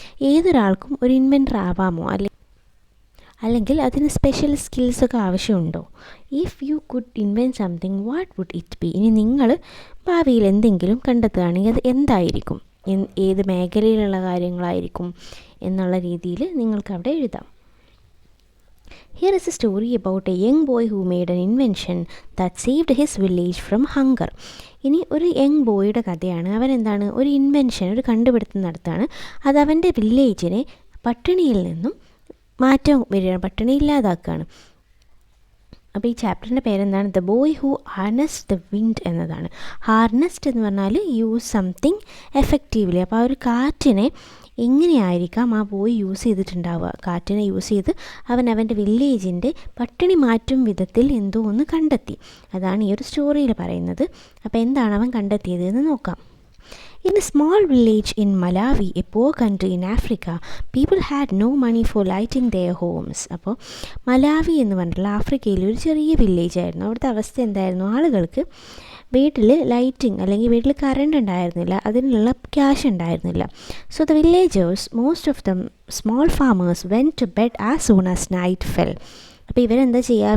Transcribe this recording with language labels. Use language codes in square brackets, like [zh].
[ml] ഏതൊരാൾക്കും ഒരു ഇൻവെൻറ്റർ ആവാമോ, അല്ലെങ്കിൽ അതിന് സ്പെഷ്യൽ സ്കിൽസൊക്കെ ആവശ്യമുണ്ടോ? [en] If you could invent something, what would it be? [ml] ഇനി നിങ്ങൾ ഭാവിയിൽ എന്തെങ്കിലും കണ്ടെത്തുകയാണെങ്കിൽ അത് എന്തായിരിക്കും, ഏത് മേഖലയിലുള്ള കാര്യങ്ങളായിരിക്കും എന്നുള്ള രീതിയിൽ നിങ്ങൾക്ക് അവിടെ എഴുതാം. [en] Here is a story about a young boy who made an invention that saved his village from hunger. [ml] ഇനി ഒരു യങ് ബോയുടെ കഥയാണ്. അവൻ എന്താണ്, ഒരു ഇൻവെൻഷൻ, ഒരു കണ്ടുപിടുത്തം നടത്താണ്. അത് അവൻ്റെ വില്ലേജിനെ പട്ടിണിയിൽ നിന്നും മാറ്റം വരികയാണ്, പട്ടിണി ഇല്ലാതാക്കുകയാണ്. അപ്പോൾ ഈ ചാപ്റ്ററിൻ്റെ പേരെന്താണ്? [en] the boy who harnessed the wind [ml] എന്നതാണ്. ഹാർനസ്ഡ് എന്ന് പറഞ്ഞാൽ [en] Use something effectively. [ml] അപ്പോൾ ആ ഒരു കാറ്റിനെ എങ്ങനെയായിരിക്കാം ആ ബോയ് യൂസ് ചെയ്തിട്ടുണ്ടാവുക? കാറ്റിനെ യൂസ് ചെയ്ത് അവൻ അവൻ്റെ വില്ലേജിൻ്റെ പട്ടിണി മാറ്റും വിധത്തിൽ എന്തോ ഒന്ന് കണ്ടെത്തി. അതാണ് ഈ ഒരു സ്റ്റോറിയിൽ പറയുന്നത്. അപ്പോൾ എന്താണ് അവൻ കണ്ടെത്തിയത് എന്ന് നോക്കാം. [en] In a small village in Malawi, a poor country in Africa, people had no money for lighting their homes. [ml] അപ്പോൾ മലാവി എന്ന് പറഞ്ഞിട്ടുള്ള ആഫ്രിക്കയിലെ ഒരു ചെറിയ വില്ലേജ് ആയിരുന്നു. അവിടുത്തെ അവസ്ഥ എന്തായിരുന്നു? ആളുകൾക്ക് വീട്ടിൽ ലൈറ്റിംഗ് അല്ലെങ്കിൽ വീട്ടിൽ കറണ്ട് ഉണ്ടായിരുന്നില്ല, അതിനുള്ള ക്യാഷ് ഉണ്ടായിരുന്നില്ല. [en] So the villagers, most of them small farmers, went to bed as soon as night fell. [ml] അപ്പോൾ ഇവരെന്താ ചെയ്യുക?